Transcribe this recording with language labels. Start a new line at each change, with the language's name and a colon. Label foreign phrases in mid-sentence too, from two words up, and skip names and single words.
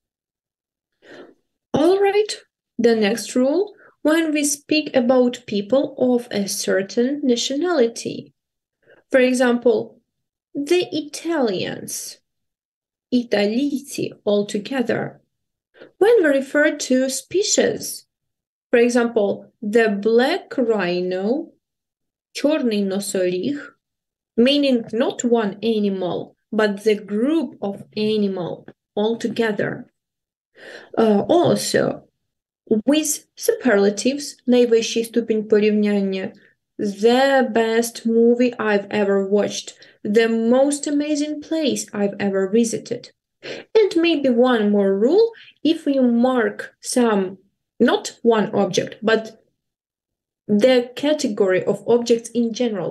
English: All right, the next rule, when we speak about people of a certain nationality. For example, the Italians, Италийцы altogether. When we refer to species, for example, the black rhino,
Ukrainian: чорний носоріг,
English: meaning not one animal, but the group of animal altogether. Also, with superlatives,
Ukrainian: найвищий ступінь порівняння,
English: the best movie I've ever watched, the most amazing place I've ever visited. And maybe one more rule, if you mark some, not one object, but the category of objects in general.